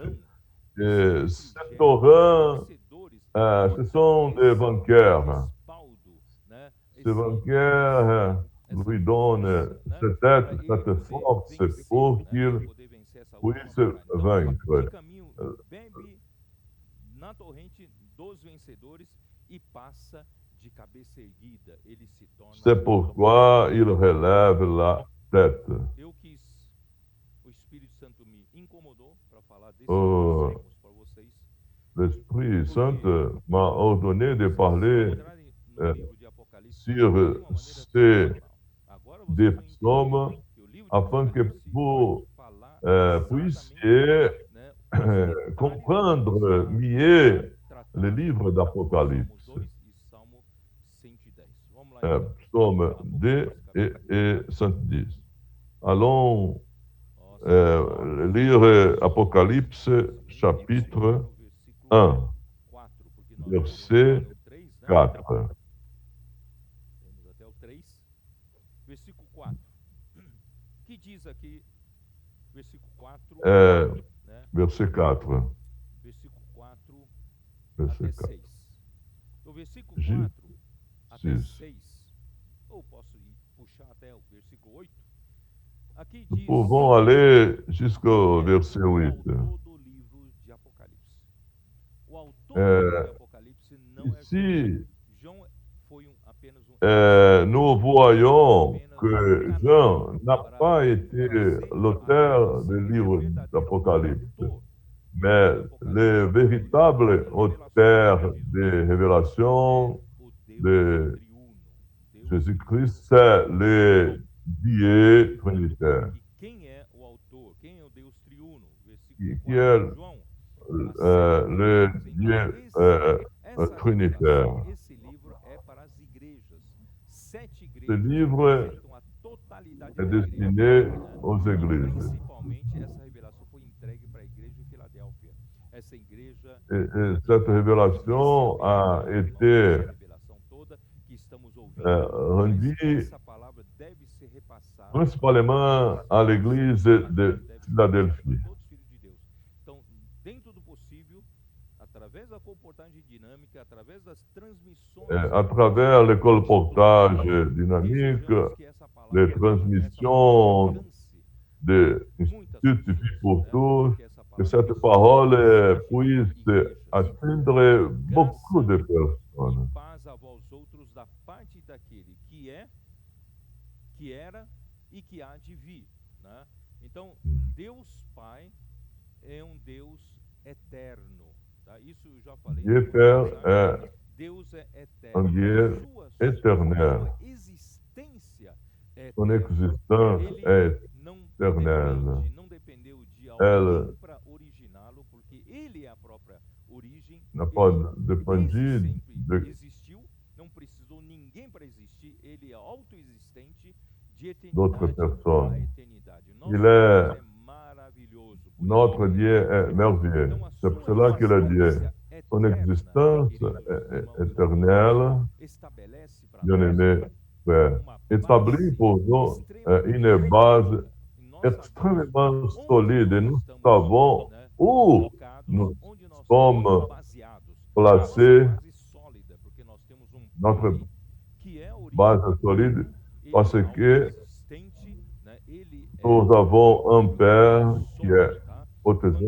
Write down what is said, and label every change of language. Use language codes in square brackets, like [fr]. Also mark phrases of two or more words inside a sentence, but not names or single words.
[fr] Et ce torrent, ce sont des vainqueurs. Ces vainqueurs lui donnent cette aide, cette force pour qu'il puisse vaincre. [pt] Na torrente dos vencedores e passa de cabeça erguida. Ele se torna. [fr] C'est pourquoi il relève la tête. [pt] Eu quis, o Espírito Santo me incomodou para falar desses termos para vocês. [fr] L'Esprit Saint m'a ordonné de parler sur ces des psaumes afin que vous puissiez comprendre mieux le livre d'Apocalypse. Psaume 2 et 110. Allons lire Apocalypse chapitre 1, verset 4. [pt] Vamos até o 3, versículo 4. Que diz aqui, versículo 4, [fr] verset 4. [pt] Versículo 4 [fr] Verset [pt] até 4. 6. Do versículo 4 até 6, ou posso ir puxar até o versículo 8. Aqui [fr] Nous [pt] diz [fr] pouvons aller jusqu'au verset 8. [pt] o autor do livro de Apocalipse. O autor do livro de Apocalipse não [fr] Ici, [pt] João foi apenas [fr] nous voyons que Jean n'a pas été l'auteur du livre d'Apocalypse, mais le véritable auteur des révélations de Jésus-Christ, c'est le Dieu trinitaire. [pt] Quem é o autor? Quem é o Deus triuno? [fr] Qui est le Dieu trinitaire. [pt] Esse livro é para as igrejas. 7 igrejas. [fr] Ce livre est destiné aux églises. [pt] Principalmente essa revelação foi entregue para a igreja de Filadélfia. Essa igreja [fr] Et cette révélation a été rendue [pt] essa palavra deve ser repassada [fr] principalement à l'église de Philadelphie. [pt] todos os filhos de Deus. Então, dentro do possível, através da comportagem dinâmica, através das transmissões, [fr] À travers le colportage dynamique, les transmissions de l'Institut Vie pour tous, que cette parole puisse atteindre beaucoup de personnes. [pt] paz a vós outros da parte daquele que é, que era e que há de vir, né? Então, Deus Pai é um Deus eterno, tá? Isso eu já falei. [fr] Dieu Père est [pt] Deus é [fr] un [pt] eterno. [fr] Dieu éternel. [pt] Sua existência é [fr] Son [pt] eterna. [fr] existence est [pt] Não [fr] éternelle. [pt] não dependeu de [fr] Elle [pt] alguém para originá-lo, porque ele é a própria origem. [fr] n'a pas [pt] Ele [fr] dépendu [pt] desde sempre [fr] de [pt] existiu, não precisou ninguém para existir, ele é autoexistente de [fr] d'autres [pt] eternidade a [fr] personnes. [pt] eternidade. Nosso [fr] Il [pt] Deus [fr] est, [pt] é maravilhoso. Por [fr] notre [pt] isso, [fr] Dieu est merveilleux. [pt] então, a [fr] C'est pour [pt] sua [fr] cela qu'il est Dieu. [pt] existência [fr] Son [pt] eterna, [fr] existence [pt] queridos [fr] est [pt] irmãos, [fr] éternelle, [pt] estabelece para [fr] bien-aimé Père. [pt] uma [fr] Établit pour nous une base extrêmement solide. Et nous savons où nous sommes placés, notre base solide, parce que nous avons un Père qui est au-dessus.